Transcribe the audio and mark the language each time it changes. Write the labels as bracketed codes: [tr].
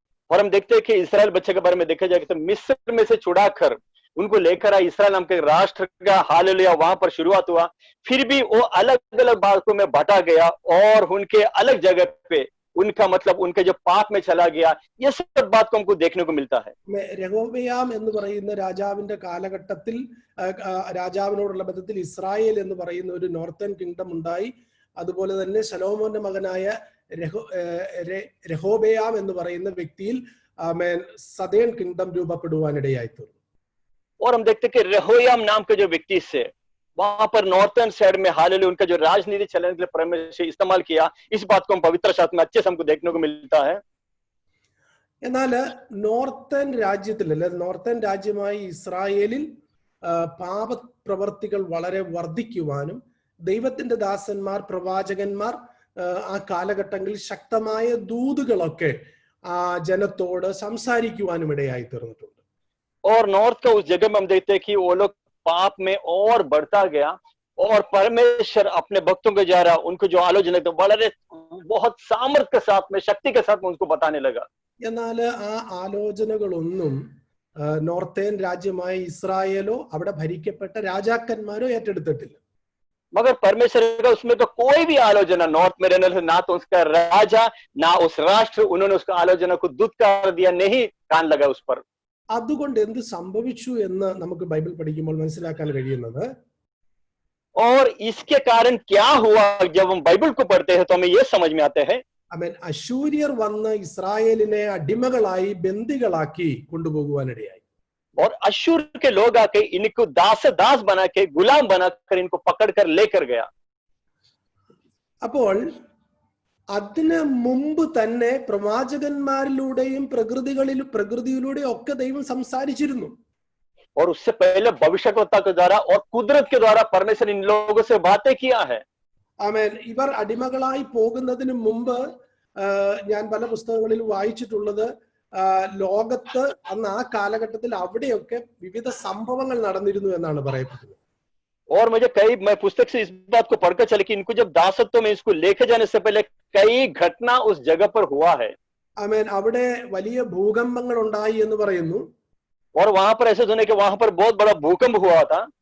[hi] और हम देखते हैं कि इस्राएल बच्चे के बारे में देखा जाए तो मिस्र में से छुड़ाकर उनको लेकर आए इस्राएल नाम के राष्ट्र का हालेलुया वहां पर शुरुआत हुआ. फिर भी वो अलग अलग बातों में बटा गया और उनके अलग जगह पे उनका मतलब उनके जो पाप में चला गया. ये सब बात को हमको देखने को मिलता है. [ml] രഹോബെയാം എന്ന് പറയുന്ന രാജാവിന്റെ കാലഘട്ടത്തിൽ രാജാവിനോടുള്ള ബന്ധത്തിൽ ഇസ്രായേൽ എന്ന് പറയുന്ന ഒരു നോർത്തേൺ കിങ്ഡം ഉണ്ടായി. അതുപോലെ തന്നെ ശലോമോന്റെ മകനായ രഹോബെയാം എന്ന് പറയുന്ന വ്യക്തിയിൽ സദേൺ കിങ്ഡം രൂപപ്പെടുവാനിടയായി തീർന്നു. [hi] और हम देखते कि रहोयाम नाम के जो व्यक्ति से वहां पर नॉर्थर्न साइड में हालेलुया उनका जो राजनीति चलाने के लिए परमेश्वर इस्तेमाल किया, इस बात को हम पवित्र शास्त्र में अच्छे से हमको देखने को मिलता है. [ml] എന്നാൽ നോർത്തേൺ രാജ്യത്തിൽ അല്ലെ നോർത്തേൺ രാജ്യമായ ഇസ്രായേലിൽ പാപപ്രവർത്തികൾ വളരെ വർദ്ധിക്കുവാനും ദൈവത്തിന്റെ ദാസന്മാർ പ്രവാചകന്മാർ ആ കാലഘട്ടങ്ങളിൽ ശക്തമായ ദൂതുകളൊക്കെ ആ ജനത്തോട് സംസാരിക്കുവാനും ഇടയായി തീർന്നിട്ടുണ്ട്. [hi] और नॉर्थ का उस जगह में हम देखते हैं कि वो लोग पाप में और बढ़ता गया और परमेश्वर अपने भक्तों के द्वारा उनको जो आलोचना तो बहुत सामर्थ्य के साथ में शक्ति के साथ में उनको बताने लगा. [ml] എന്നാൽ ആ ആലോചനകളൊന്നും നോർത്തേൺ രാജ്യമായ ഇസ്രായേലോ അവിടെ ഭരിക്കപ്പെട്ട രാജാക്കന്മാരോ ഏറ്റെടുത്തിട്ടില്ല. [hi] मगर परमेश्वर का उसमें तो कोई भी आलोचना नॉर्थ में रहने से ना तो उसका राजा ना उस राष्ट्र उन्होंने उसका आलोचना को दुत्कार दिया, नहीं कान लगा उस पर. [ml] അതുകൊണ്ട് എന്ത് സംഭവിച്ചു എന്ന് നമുക്ക് ബൈബിൾ പഠിക്കുമ്പോൾ മനസ്സിലാക്കാൻ കഴിയുന്നത്, [hi] और इसके कारण क्या हुआ जब हम बाइबल को पढ़ते हैं तो हमें ये समझ में आते हैं. [ml] അശൂര്യർ വന്ന് ഇസ്രായേലിനെ അടിമകളായി ബന്ദികളാക്കി കൊണ്ടുപോകുവാനിടയായി. [hi] और अशूर के लोग आके इनको दास बना के गुलाम बनाकर इनको पकड़कर लेकर गया. [ml] അപ്പോൾ അതിന് മുമ്പ് തന്നെ പ്രവാചകന്മാരിലൂടെയും പ്രകൃതിയിലൂടെയും ഒക്കെ ദൈവം സംസാരിച്ചിരുന്നു. [hi] और उससे पहले भविष्यवक्ता के द्वारा और कुदरत के द्वारा परमेश्वर इन लोगों से बातें किया है. [ml] ആമേൻ. ഇവർ അടിമകളായി പോകുന്നതിന് മുമ്പ് ഞാൻ പല പുസ്തകങ്ങളിൽ വായിച്ചിട്ടുള്ളത് ലോകത്ത് അന്ന് ആ കാലഘട്ടത്തിൽ അവിടെയൊക്കെ വിവിധ സംഭവങ്ങൾ നടന്നിരുന്നു എന്നാണ് പറയപ്പെടുന്നത്. [hi] और मैं पुस्तक से इस बात को पढ़कर चले कि इनको जब दासत्व में इसको लेके जाने से पहले कई घटना उस जगह पर हुआ है. [ml] ആമേൻ. അവിടെ വലിയ ഭൂകമ്പങ്ങൾ ഉണ്ടായി എന്ന് പറയുന്നു. [hi] और वहां पर ऐसे सुने कि वहां पर बहुत बड़ा भूकंप हुआ था.